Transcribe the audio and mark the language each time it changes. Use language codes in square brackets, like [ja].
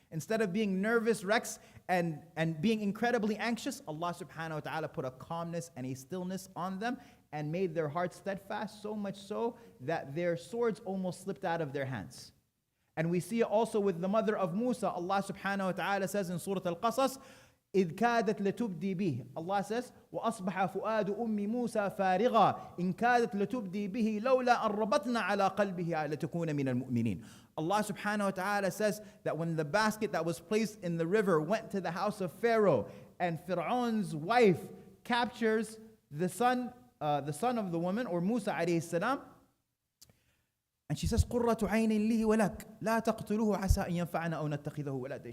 [en] Instead of being nervous wrecks and being incredibly anxious, Allah subhanahu wa ta'ala put a calmness and a stillness on them and made their hearts steadfast, so much so that their swords almost slipped out of their hands. And we see it also with the mother of Musa. Allah subhanahu wa ta'ala says in Surah Al-Qasas, [ar] إِذْ كَادَتْ لَتُبْدِي بِهِ. [en] Allah says, [ar] وَأَصْبَحَ فُؤَادُ أُمِّ مُوسَى فَارِغًا إِنْ كَادَتْ لَتُبْدِي بِهِ لَوْلَا أَنْ رَبَطْنَا عَلَى قَلْبِهِ لَتَكُونَ مِنَ الْمُؤْمِنِينَ. [en] Allah subhanahu wa ta'ala says that when the basket that was placed in the river went to the house of Pharaoh, and Fir'aun's wife captures the son of the woman, or Musa alayhi salam, and she says, [ar] قُرَّةُ عَيْنٍ لِي وَلَكَ لَا تَقْتُلُوهُ عَسَىٰ أَن يَنْفَعَنَا أَوْ نَتَّخِذَهُ وَلَدًا.